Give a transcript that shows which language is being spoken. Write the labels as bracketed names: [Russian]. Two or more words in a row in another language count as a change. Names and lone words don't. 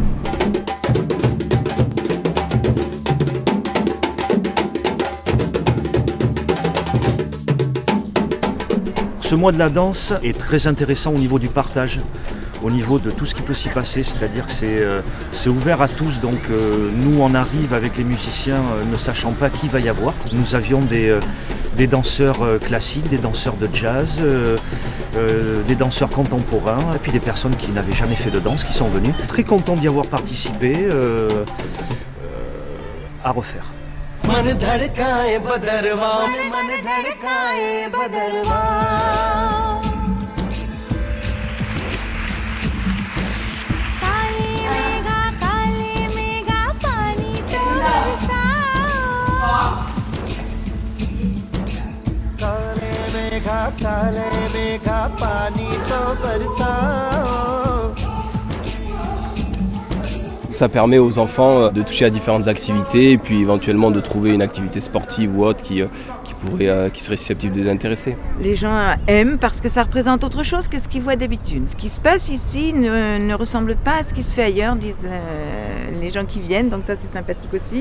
[French] Ce mois de la danse est très intéressant au niveau du partage, au niveau de tout ce qui peut s'y passer, c'est-à-dire que c'est ouvert à tous, donc nous on arrive avec les musiciens ne sachant pas qui va y avoir. Nous avions des danseurs classiques, des danseurs de jazz, des danseurs contemporains, et puis des personnes qui n'avaient jamais fait de danse qui sont venues. Très content d'y avoir participé, à refaire. [Hindi] मन धड़काए बदरवा मन धड़काए बदरवा काले मेघा पानी तो बरसाओ काले मेघा पानी तो बरसाओ. [French] Ça permet aux enfants de toucher à différentes activités et puis éventuellement de trouver une activité sportive ou autre qui serait susceptible de les intéresser. Les gens aiment parce que ça représente autre chose que ce qu'ils voient d'habitude. Ce qui se passe ici ne ressemble pas à ce qui se fait ailleurs, disent les gens qui viennent, donc ça c'est sympathique aussi.